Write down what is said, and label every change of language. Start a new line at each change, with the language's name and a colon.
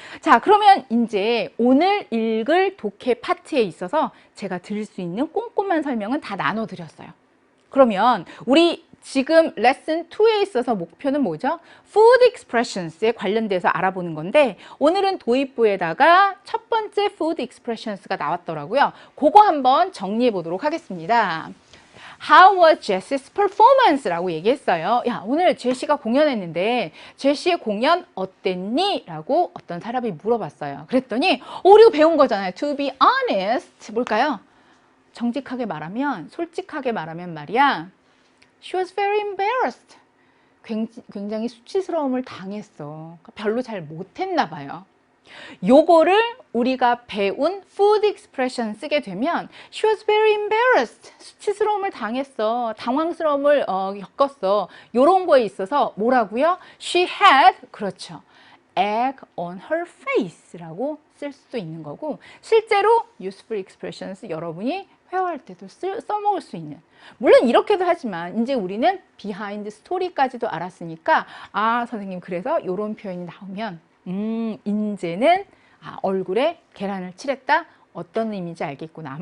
Korean: 자, 그러면 이제 오늘 읽을 독해 파트에 있어서 제가 드릴 수 있는 꼼꼼한 설명은 다 나눠드렸어요. 그러면 우리 지금 레슨 2에 있어서 목표는 뭐죠? Food Expressions에 관련돼서 알아보는 건데 오늘은 도입부에다가 첫 번째 Food Expressions가 나왔더라고요. 그거 한번 정리해 보도록 하겠습니다.
English: How was Jessie's performance?
Korean: 라고 얘기했어요. 오늘 제시가 공연했는데 제시의 공연 어땠니? 라고 어떤 사람이 물어봤어요. 그랬더니 우리가 배운 거잖아요.
English: To be honest.
Korean: 뭘까요? 정직하게 말하면, 솔직하게 말하면 말이야.
English: She was very embarrassed.
Korean: 굉장히 수치스러움을 당했어. 별로 잘 못했나 봐요. 요거를 우리가 배운 food expression 쓰게 되면
English: She was very embarrassed.
Korean: 수치스러움을 당했어. 당황스러움을 겪었어. 요런 거에 있어서 뭐라고요?
English: She had,
Korean: 그렇죠.
English: egg on her face
Korean: 라고 쓸 수도 있는 거고 실제로 useful expressions 여러분이 회화할 때도 써먹을 수 있는 물론 이렇게도 하지만 이제 우리는 behind story까지도 알았으니까 선생님 그래서 이런 표현이 나오면 이제는 얼굴에 계란을 칠했다 어떤 의미인지 알겠구나.